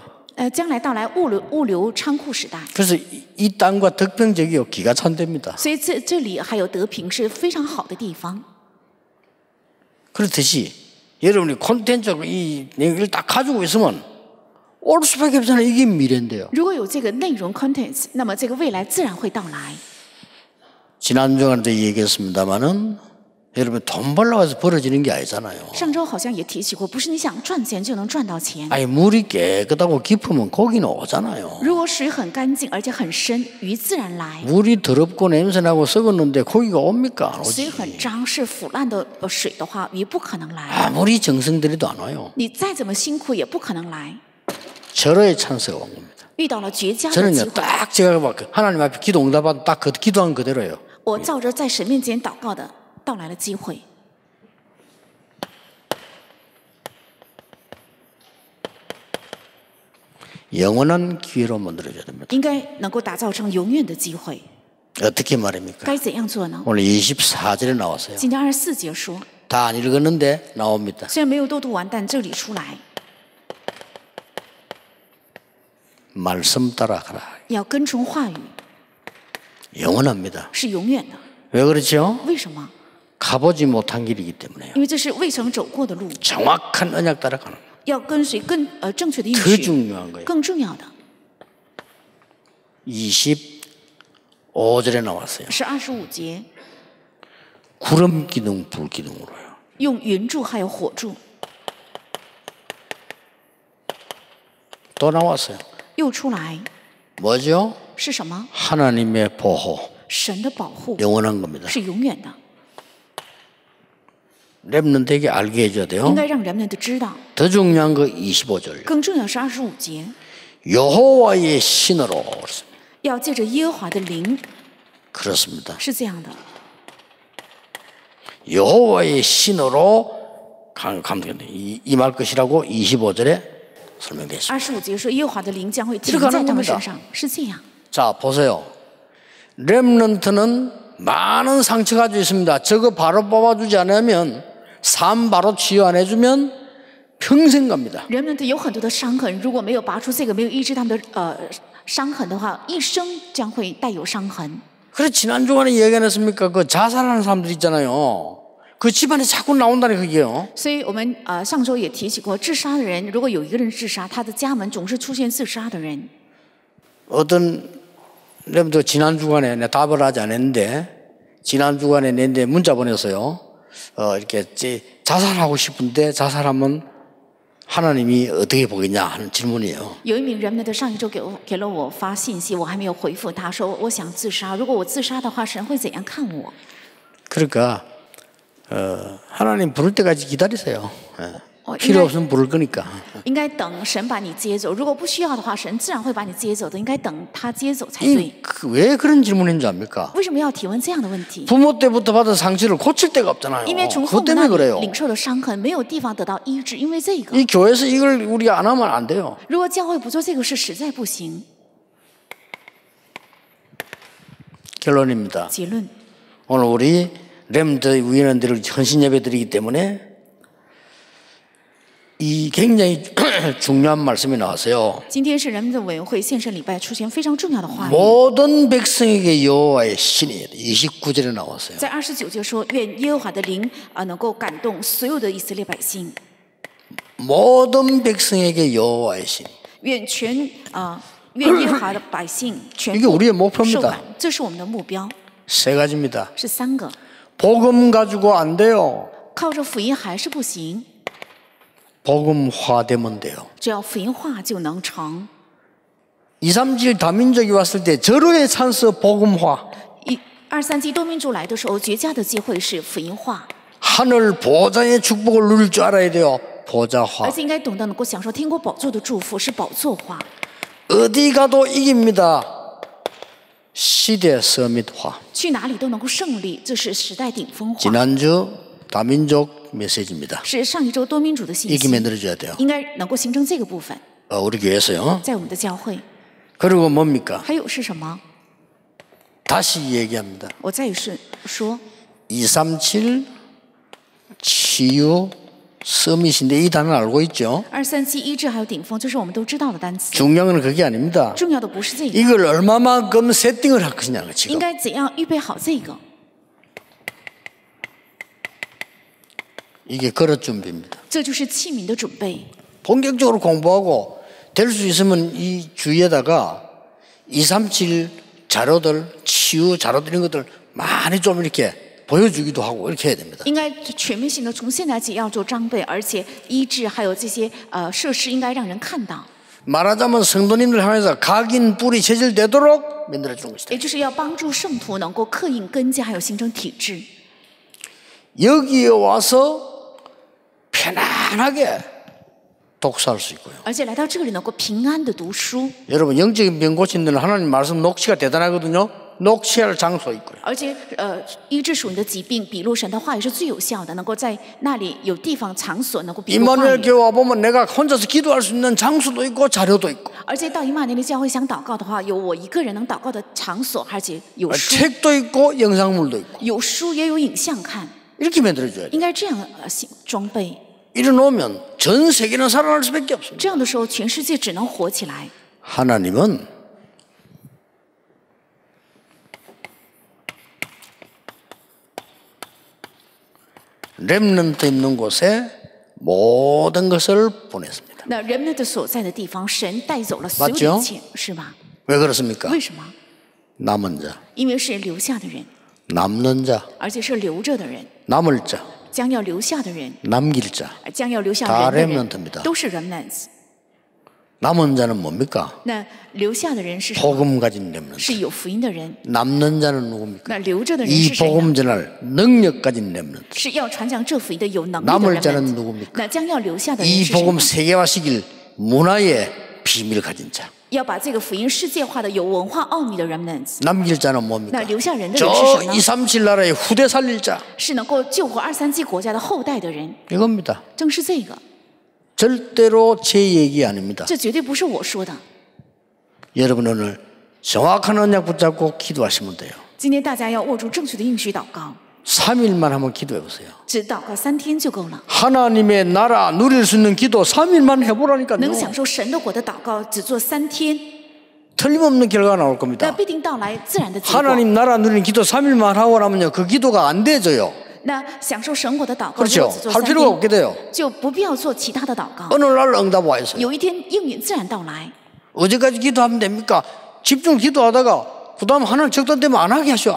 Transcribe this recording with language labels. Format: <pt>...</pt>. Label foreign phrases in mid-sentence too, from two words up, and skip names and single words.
<zh>将来到来物流仓库时代。</zh> <ko>그래서 이 땅과 덕평적이요 기가 찬답니다.</ko> <zh>所以这里还有德平是非常好的地方。</zh> <ko>그렇듯이 여러분이 콘텐츠 이 내용을 딱 가지고 있으면 올 수밖에 없잖아요. 이게 미래인데요.</ko> <zh>如果有这个内容 contents， 那么这个未来自然会到来。</zh> <ko>지난주간에도 얘기했습니다마는 여러분 돈 벌려고 해서 벌어지는 게 아니잖아요.</ko> <zh>上周好像也提起过，不是你想赚钱就能赚到钱。</zh> <ko>아니 물이 깨끗하고 깊으면 고기는 오잖아요.</ko> <zh>如果水很干净而且很深，鱼自然来。</zh> <ko>물이 더럽고 냄새나고 썩었는데 고기가 옵니까? 안</ko> <zh>水</zh> <ko>오지.</ko> <zh>很脏是腐烂的水的话，鱼不可能来。</zh> <ko>아무리 정성 들여도 안 와요.</ko> <zh>你再怎么辛苦也不可能来。</zh> <ko>절호의 찬스가 온 겁니다.</ko> <zh>遇到了绝佳的</zh> <ko>저는요</ko> <zh>机会，</zh> <ko>딱 제가 막 하나님 앞에 기도 응답받은 딱 그 기도한 그대로예요.</ko> <zh>我照着在神面前祷告的到来了机会。</zh> <ko>영원한 기회로 만들어줘야 됩니다.</ko> <zh>应该能够打造成永远的机会。</zh> <ko>어떻게 말입니까?</ko> <zh>该怎样做呢？</zh> <ko>오늘 24절에 나왔어요.</ko> <zh>今天24节说，</zh> <ko>다 안 읽었는데 나옵니다.</ko> <zh>虽然没有都读完，但这里出来</zh> <ko>말씀 따라가라.</ko> <zh>要跟从话语，</zh> <ko>영원합니다.</ko> <zh>是永远的。</zh> <ko>왜 그렇죠?</ko> <zh>为什么？</zh> <ko>가보지 못한 길이기 때문에요.</ko> <zh>因为这是未曾走过的路，</zh> <ko>정확한 언약 따라가는 거예요.</ko> <zh>要跟随正确的应</zh> <ko>더</ko> <zh>许。</zh> <ko>중요한 거예요.</ko> <zh>更重要的</zh> <ko>25절에 나왔어요.</ko> <zh>是25节，</zh> <ko>구름 기둥, 불 기둥으로요.</ko> <zh>用云柱还有火柱，</zh> <ko>또 나왔어요.</ko> <zh>又出来</zh> <ko>뭐죠?</ko> <zh>是什么？</zh> <ko>하나님의 보호,</ko> <zh>神的保护</zh> <ko>영원한 겁니다.</ko> <zh>是永远的，</zh> <ko>랩런트에게 알게 해줘야</ko> <zh>应</zh> <ko>돼요.</ko> <zh>该让人们都知道。</zh> <ko>더 중요한 거 25절.</ko> <zh>更重要的是25节，</zh> <ko>여호와의 신으로.</ko> <zh>要借着耶和华的灵，</zh> <ko>그렇습니다.</ko> <zh>是这样的。</zh> <ko>여호와의 신으로 임할 것이라고 25절에 설명되어 있습니다.</ko> <zh>25 节说耶和华的灵将会停在他们身上，是这样。</zh> <ko>자, 보세요. 렘넌트는 많은 상처 가지고 있습니다. 저거 바로 뽑아주지 않으면 삶 바로 치유 안 해주면 평생 갑니다.</ko> <zh>人们有很多的伤痕，如果没有拔出这个，没有医治他们的伤痕的话，一生将会带有伤痕。</zh> <ko>그래 지난 주간에 얘기 안 했습니까? 그 자살하는 사람들 있잖아요. 그 집안에 자꾸 나온다는 그게요.</ko> <zh>所以我们上周也提起过，自杀的人，如果有一个人自杀，他的家门总是出现自杀的人。</zh> <ko>어떤 렘도 지난 주간에 내가 답을 하지 않았는데 지난 주간에 내한테 문자 보냈어요. 이렇게 자살하고 싶은데 자살하면 하나님이 어떻게 보겠냐 하는 질문이에요.</ko> <zh>有一名人们的上一周给了我发信息，我还没有回复他，说我想自杀，如果我自杀的话，神会怎样看我？</zh> <ko>그러니까 하나님 부를 때까지 기다리세요. 필요 없으면 부를 거니까.</ko> <zh>应该等神把你接走，如果不需要的话，神自然会把你接走的。应该等他接走才对。</zh> <ko>왜 그런 질문인지 압니까?</ko> <zh>为什么要提问这样的问题？</zh> <ko>부모 때부터 받은 상처를 고칠 데가 없잖아요.</ko> <zh>因为从父</zh> <ko>그것</ko> <zh>母</zh> <ko>때문에</ko> <zh>那里</zh> <ko>그래요.</ko> <zh>领受的伤痕，没有地方得到医治，因为这个。</zh> <ko>이 교회에서 이걸 우리가 안 하면 안 돼요.</ko> <zh>如果教会不做这个事，实在不行。</zh> <ko>결론입니다.</ko> <zh>结论，</zh> <ko>오늘 우리 렘드 위원들을 헌신 예배 드리기 때문에 이 굉장히 중요한 말씀이 나왔어요.</ko> <zh>今天是人们的委员会献圣礼拜出现非常重要的话语，</zh> <ko>모든 백성에게 여호와의 신이 29절에 나왔어요.</ko> <zh>在29节说，愿耶和华的灵能够感动所有的以色列百姓，</zh> <ko>모든 백성에게 여호와의 신.</ko> <zh>愿全愿耶和华的百姓全</zh> <ko>이게</ko> <zh>部</zh> <ko>우리의</ko> <zh>受</zh> <ko>목표입니다.</ko> <zh>满，这是我们的目标，</zh> <ko>세 가지입니다.</ko> <zh>是3个。</zh> <ko>복음 가지고 안 돼요.</ko> <zh>靠着福音还是不行，</zh> <ko>복음화되면 돼요.</ko> <zh>只要福音化就能成。</zh> <ko>237 다민족이 왔을 때 절호의 찬스 복음화.</ko> <zh>237 多民族来的时候，绝佳的机会是福音化，</zh> <ko>하늘 보좌의 축복을 누릴 줄 알아야 돼요.</ko> <zh>而</zh> <ko>보좌화.</ko> <zh>且应该懂得能够享受天国宝座的祝福，是宝座化。</zh> <ko>어디 가도 이깁니다. 시대 서밋화.</ko> <zh>去哪里都能够胜利，这是时代顶峰化。</zh> <ko>지난주 다민족 메시지입니다.</ko> <zh>是上一周多民主的信</zh> <ko>이기</ko> <zh>息，</zh> <ko>만들어줘야 돼요.</ko> <zh>应该能够形成这个部分，</zh> <ko>우리 교회에서요.</ko> <zh>在我们的教会。</zh> <ko>그리고 뭡니까?</ko> <zh>还有是什么？</zh> <ko>다시 얘기합니다.</ko> <zh>我再说，</zh> <ko>237 치유 서밋인데 이 단어는 알고 있죠?</ko> <zh>237 医治还有顶峰，这是我们都知道的单词。</zh> <ko>중요한 건 그게 아닙니다.</ko> <zh>重要的不是这个，</zh> <ko>이걸 얼마만큼 세팅을 할 것이냐는 거</ko> <zh>应</zh> <ko>지금.</ko> <zh>该怎样预备好这个？</zh> <ko>이게 그릇 준비입니다.</ko> <zh>这就是器皿的准备。</zh> <ko>본격적으로 공부하고 될 수 있으면 이 주위에다가 237 자료들, 치유 자료들 이런 것들 많이 좀 이렇게 보여주기도 하고 이렇게 해야 됩니다.</ko> <zh>应该全面性的从现在起要做装备，而且医治还有这些设施应该让人看到，</zh> <ko>말하자면 성도님들 향해서 각인 뿌리 체질되도록 만들어주는 것이다.</ko> <zh>也就是要帮助圣徒能够刻印根基，还有形成体制。</zh> <ko>여기에 와서 편안하게 독서할 수 있고요.</ko> <zh>而且来到这里能够平安的读书，</zh> <ko>여러분 영적인 병 고친 데는 하나님 말씀 녹취가 대단하거든요. 녹취할 장소 있고요.</ko> <zh>而且医治属灵的疾病，笔录神的话也是最有效的，能够在那里有地方场所能够笔录话</zh> <ko>이마누엘</ko> <zh>语。</zh> <ko>교회 와보면 내가 혼자서 기도할 수 있는 장소도 있고 자료도 있고</ko> <zh>而且到以马内利教会想祷告的话，有我一个人能祷告的场所，而且有书，</zh> <ko>책도 있고 영상물도 있고</ko> <zh>有书也有影像看，</zh> <ko>이렇게 만들어줘야 돼요.</ko> <zh>应该这样装备。</zh> <ko>이래놓으면 전 세계는 살아날 수밖에 없습니다.</ko> <zh>这样的时候，全世界只能活起来。</zh> <ko>하나님은 렘넌트 있는 곳에 모든 것을 보냈습니다.</ko> <zh>那人们的所在的地方，神带走了所有</zh> <ko>맞죠</ko> <zh>的一切，是吧？</zh> <ko>왜 그렇습니까?</ko> <zh>为什么？</zh> <ko>남은 자,</ko> <zh>因为是留下的人，</zh> <ko>남는 자,</ko> <zh>而且是留着的人，</zh> <ko>남을 자,</ko> <zh>将要留下的人，</zh> <ko>남길 자.</ko> <zh>将要留下</zh> <ko>다</ko> <zh>人的人</zh> <ko>remnant입니다.</ko> <zh>都是 remnants。</zh> <ko>남은 자는 뭡니까?</ko> <zh>那留下的人是什么？</zh> <ko>복음 가진 렘넌트.</ko> <zh>是有福音的人。</zh> <ko>남는 자는 누굽니까?</ko> <zh>那留着的人</zh> <ko>이</ko> <zh>是谁呢？</zh> <ko>복음 전할 능력 가진 렘넌트.</ko> <zh>是要传讲这福音的有能力的</zh> <ko>남을</ko> <zh>人</zh> <ko>자는</ko> <zh>们。</zh> <ko>누굽니까?</ko> <zh>那将要留下的人</zh> <ko>이</ko> <zh>是谁</zh> <ko>복음</ko> <zh>呢？</zh> <ko>세계화시킬 문화의 비밀을 가진 자.</ko> <zh>要把这个福音世界化的有文化奥秘的 remnants。</zh> <ko>남길 자는</ko> <zh>那</zh> <ko>뭡니까?</ko> <zh>留下人的人是</zh> <ko>저</ko> <zh>谁呢？</zh> <ko>237 나라의 후대 살릴 자.</ko> <zh>是能够救活237国家的后代的人，</zh> <ko>이겁니다.</ko> <zh>正是这个。</zh> <ko>절대로 제 얘기 아닙니다.</ko> <zh>这绝对不是我说的。</zh> <ko>여러분 오늘 정확한 언약 붙잡고 기도하시면 돼요.</ko> <zh>今天大家要握住正确的应许祷告，</zh> <ko>3일만 한번 기도해 보세요.</ko> <zh>只祷告3天就够了。</zh> <ko>하나님의 나라 누릴 수 있는 기도 3일만 해보라니까요.</ko> <zh>能享受神的国的祷告，只做3天，</zh> <ko>틀림없는 결과가 나올</ko> <zh>那</zh> <ko>겁니다.</ko> <zh>必定到来自然的结果。</zh> <ko>하나님 나라 누리는 기도 3일만 하고 나면요 그 기도가 안 돼져요.</ko> <zh>那享受神国的祷告，如</zh> <ko>그렇죠.</ko> <zh>果只做</zh> <ko>할</ko> <zh>3</zh> <ko>필요가 없게</ko> <zh>天，</zh> <ko>돼요.</ko> <zh>就不必要做其他的祷告。</zh> <ko>어느 날 응답 와 있어요.</ko> <zh>有一天应允自然到来。</zh> <ko>어제까지 기도하면 됩니까? 집중 기도하다가 그 다음 하나님 적당되면 안 하게 하셔.</ko>